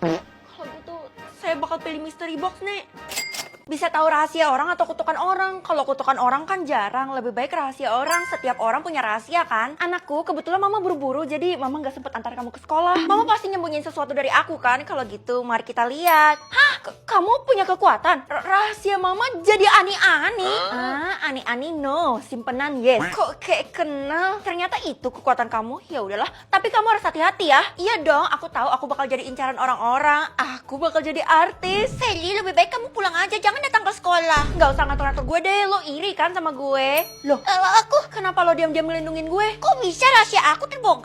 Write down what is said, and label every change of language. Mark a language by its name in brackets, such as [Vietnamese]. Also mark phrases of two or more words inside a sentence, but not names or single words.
[Indonesian] Kalau gitu, saya bakal pilih [English] mystery box, [Indonesian] Nek. Bisa tahu rahasia orang atau kutukan orang. Kalau kutukan orang kan jarang, lebih baik rahasia orang. Setiap orang punya rahasia kan. Anakku, kebetulan mama buru-buru, jadi mama gak sempet antar kamu ke sekolah. Mama pasti nyembunyiin sesuatu dari aku kan. Kalau gitu, mari kita lihat. Hah? Kamu punya kekuatan? Rahasia mama jadi ani-ani? Ani-ani no, simpenan yes. Kok kayak kenal? Ternyata itu kekuatan kamu. Ya udahlah, tapi kamu harus hati-hati ya. Iya dong, aku tahu aku bakal jadi incaran orang-orang. Aku bakal jadi artis. Sally, lebih baik kamu pulang aja, jangan datang ke sekolah. Nggak usah ngatur-ngatur gue deh, lo iri kan sama gue? Loh, aku kenapa lo diam-diam ngelindungin gue? Kok bisa rahasia aku terbongkar sih?